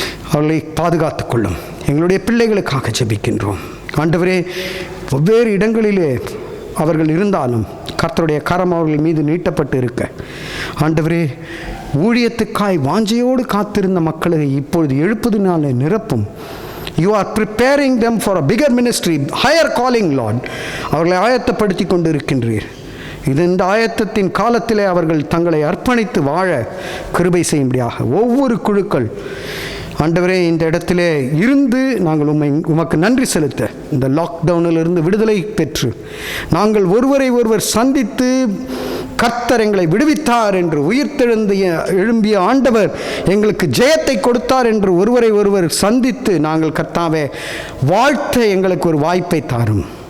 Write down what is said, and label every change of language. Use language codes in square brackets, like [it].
[ta] அவர்களை பாதுகாத்து கொள்ளும். எங்களுடைய பிள்ளைகளுக்காக ஜெபிக்கின்றோம். ஆண்டவரே, வெவ்வேறு இடங்களிலே அவர்கள் இருந்தாலும் கர்த்தருடைய கரம் அவர்கள் மீது நீட்டப்பட்டு இருக்க ஆண்டவரே, ஊழியத்துக்காய் வாஞ்சையோடு காத்திருந்த மக்களை இப்பொழுது எழுப்பதினாலே நிரப்பும். [en] You are preparing them for a bigger ministry, higher calling, Lord. [ta] அவர்களை ஆயத்தப்படுத்தி கொண்டு இருக்கின்றீர். இந்த ஆயத்தத்தின் காலத்திலே அவர்கள் தங்களை அர்ப்பணித்து வாழ கிருபை செய்யும்படியாக ஒவ்வொரு குழுக்கள் ஆண்டவரே இந்த இடத்திலே இருந்து நாங்கள் உமக்கு நன்றி செலுத்த, இந்த லாக்டவுனிலிருந்து விடுதலை பெற்று நாங்கள் ஒருவரை ஒருவர் சந்தித்து கர்த்தர் எங்களை விடுவித்தார் என்று, எழும்பிய ஆண்டவர் எங்களுக்கு ஜெயத்தை கொடுத்தார் என்று ஒருவரை ஒருவர் சந்தித்து நாங்கள் கர்த்தாவே வாழ்த்த எங்களுக்கு ஒரு வாய்ப்பை தாரும்.